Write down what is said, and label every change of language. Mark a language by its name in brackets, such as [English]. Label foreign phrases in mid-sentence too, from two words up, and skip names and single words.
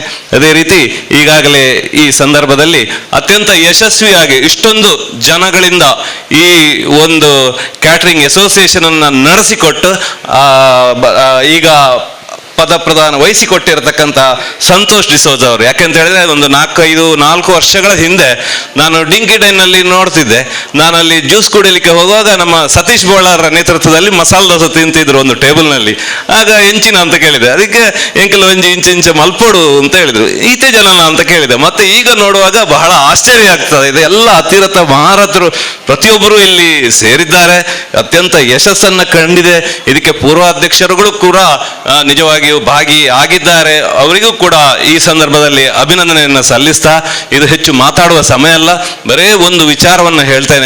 [Kannada] ಅದೇ ರೀತಿ ಈಗಾಗಲೇ ಈ ಸಂದರ್ಭದಲ್ಲಿ ಅತ್ಯಂತ ಯಶಸ್ವಿಯಾಗಿ ಇಷ್ಟೊಂದು ಜನಗಳಿಂದ ಈ ಒಂದು ಕ್ಯಾಟರಿಂಗ್ ಅಸೋಸಿಯೇಷನ್ ಅನ್ನ ನಡೆಸಿಕೊಟ್ಟು ಈಗ ಪದಪ್ರದಾನ ವಹಿಸಿಕೊಟ್ಟಿರತಕ್ಕಂಥ ಸಂತೋಷ್ ಡಿಸೋಜ ಅವರು. ಯಾಕೆಂತ ಹೇಳಿದ್ರೆ ಒಂದು 4 ವರ್ಷಗಳ ಹಿಂದೆ ನಾನು ಡಿಂಕಿಡೈನಲ್ಲಿ ನೋಡ್ತಿದ್ದೆ. ನಾನು ಅಲ್ಲಿ ಜ್ಯೂಸ್ ಕುಡಿಲಿಕ್ಕೆ ಹೋಗುವಾಗ ನಮ್ಮ ಸತೀಶ್ ಬೋಳಾರ ನೇತೃತ್ವದಲ್ಲಿ ಮಸಾಲೆ ದೋಸೆ ತಿಂತಿದ್ರು ಒಂದು ಟೇಬಲ್ನಲ್ಲಿ. ಆಗ ಎಂಚಿನ ಅಂತ ಕೇಳಿದೆ, ಅದಕ್ಕೆ [Tulu] ಎಂಕಲ್ ಒಂಜಿ ಇಂಚ ಮಲ್ಪೋಡು [Kannada] ಅಂತ ಹೇಳಿದ್ರು. [Tulu] ಈತೆ ಜನನ [Kannada] ಅಂತ ಕೇಳಿದೆ. ಮತ್ತೆ ಈಗ ನೋಡುವಾಗ ಬಹಳ ಆಶ್ಚರ್ಯ ಆಗ್ತದೆ. ಇದು ಎಲ್ಲ ಅತಿರಥ ಮಹಾರಥರು ಪ್ರತಿಯೊಬ್ಬರು ಇಲ್ಲಿ ಸೇರಿದ್ದಾರೆ, ಅತ್ಯಂತ ಯಶಸ್ಸನ್ನ ಕಂಡಿದೆ. ಇದಕ್ಕೆ ಪೂರ್ವಾಧ್ಯಕ್ಷರುಗಳು ಕೂಡ ನಿಜವಾಗಿ ಭಾಗಿ ಆಗಿದ್ದಾರೆ. ಅವರಿಗೂ ಕೂಡ ಈ ಸಂದರ್ಭದಲ್ಲಿ ಅಭಿನಂದನೆಯನ್ನು ಸಲ್ಲಿಸ್ತಾ, ಇದು ಹೆಚ್ಚು ಮಾತಾಡುವ ಸಮಯ ಅಲ್ಲ, ಬರೇ ಒಂದು ವಿಚಾರವನ್ನು ಹೇಳ್ತೇನೆ.